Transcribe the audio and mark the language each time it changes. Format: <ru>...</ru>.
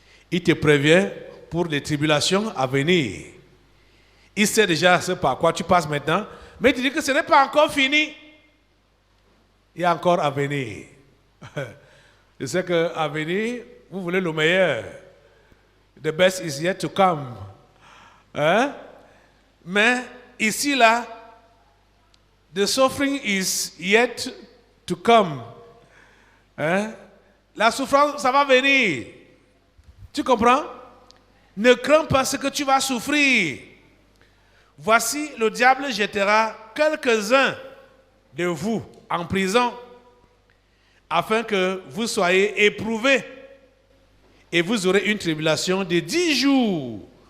<fr>Il te prévient pour les tribulations à venir. Il sait déjà ce par quoi tu passes maintenant, mais il te dit que ce n'est pas encore fini. Il y a encore à venir. Je sais qu'à venir, vous voulez le meilleur.</fr> <en>The best is yet to come. Hein?</en> <fr>Mais ici, là,</fr> <en>the suffering is yet to come.</en> <fr>Hein? La souffrance, ça va venir. Tu comprends? Ne crains pas ce que tu vas souffrir. Voici, le diable jettera quelques-uns de vous en prison, afin que vous soyez éprouvés, et vous aurez une tribulation de 10 jours.</fr>